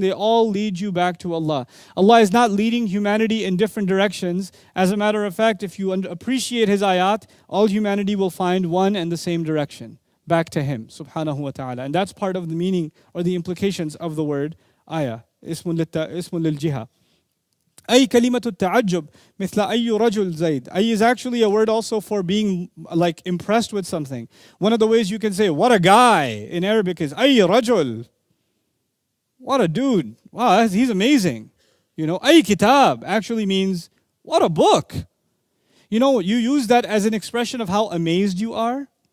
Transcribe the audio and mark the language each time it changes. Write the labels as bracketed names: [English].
[English] They all lead you back to Allah. Allah is not leading humanity in different directions. As a matter of fact, if you appreciate His ayat, all humanity will find one and the same direction, back to Him, subhanahu wa ta'ala. And that's part of the meaning or the implications of the word ayah. [Arabic] Ismun lil jiha. أي كلمة التعجب مثل أي رجل زيد. [English] أي is actually a word also for being like impressed with something. One of the ways you can say what a guy in Arabic is [Arabic] أي رجل. [English] What a dude. Wow, he's amazing. أي kitab actually means what a book. You use that as an expression of how amazed you are.